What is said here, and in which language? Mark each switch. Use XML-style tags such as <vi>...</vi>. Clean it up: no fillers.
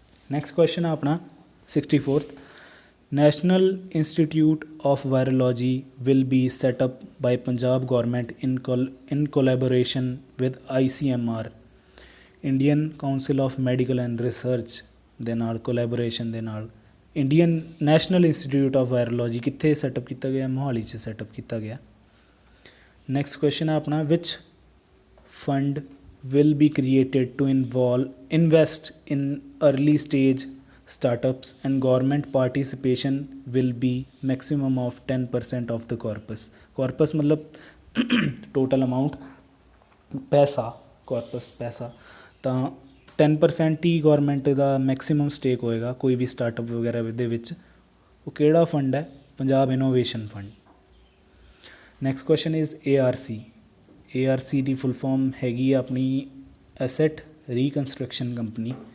<pa>Next question ਆ ਆਪਣਾ 64th, national institute of virology</pa> <en>will be set up by Punjab government in collaboration with ICMR,</en> <pa>Indian council of medical and research ਦੇ ਨਾਲ collaboration ਦੇ ਨਾਲ Indian national institute of virology ਕਿੱਥੇ setup ਕੀਤਾ ਗਿਆ, ਮੋਹਾਲੀ 'ਚ ਸੈਟਅਪ ਕੀਤਾ ਗਿਆ।</pa> <en>next question</en> <pa>ਆ ਆਪਣਾ,</pa> <en>ਵਿਚ fund will be created to invest in early stage startups and government participation will be maximum of 10% of the corpus।</en> <hi>corpus मतलब total amount पैसा, corpus पैसा,</hi> <pa>ਤਾਂ 10% ਹੀ ਗੌਰਮੈਂਟ ਦਾ ਮੈਕਸੀਮਮ ਸਟੇਕ ਹੋਏਗਾ ਕੋਈ ਵੀ ਸਟਾਰਟਅਪ ਵਗੈਰਾ ਦੇ ਵਿੱਚ। ਉਹ ਕਿਹੜਾ ਫੰਡ ਹੈ, Punjab innovation fund. Next question is ARC ਦੀ full form ਹੈਗੀ ਆ ਆਪਣੀ ਐਸੈਟ ਰੀਕਨਸਟਰਕਸ਼ਨ ਕੰਪਨੀ।</pa>